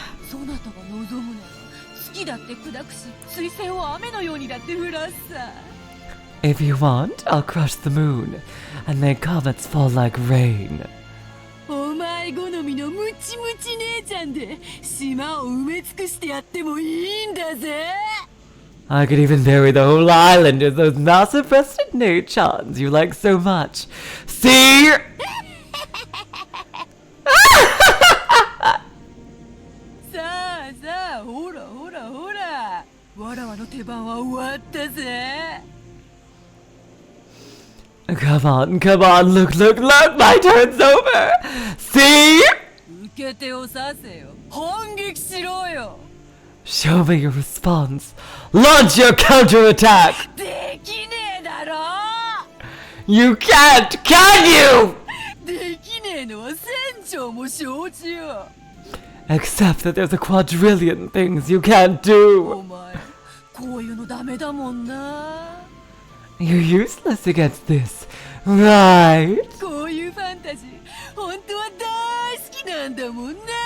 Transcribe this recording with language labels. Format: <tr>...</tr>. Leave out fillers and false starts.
<ja>そなたが望むなら月だって砕くし水星を雨のようにだって降らすさ。</ja> <en>If you want, I'll crush the moon and make comets fall like rain.</en> <ja>お前好みのムチムチ姉ちゃんで島を埋め尽くしてやってもいいんだぜ。</ja> <en>I could even bury the whole island in those massive breasted nachons you like so much. See?</en> <ja>さあさあほらほらほらわらわの手番は終わったぜ。</ja> <en>Come on, look, my turn's over! See?</en> <ja>受け手をさせよ。反撃しろよ。</ja> <en>Show me your response. Launch your counterattack!</en> <ja>できねえだろ。</ja> <en>You can't, can you?</en> <ja>できねえのは船長も承知よ。</ja> <en>Except that there's a quadrillion things you can't</en> <ja>お</ja> <en>do.</en> <ja>前こういうのダメだもんな。</ja> <en>You're useless against this, right?</en> <ja>こういうファンタジー本当は大好きなんだもんな。</ja>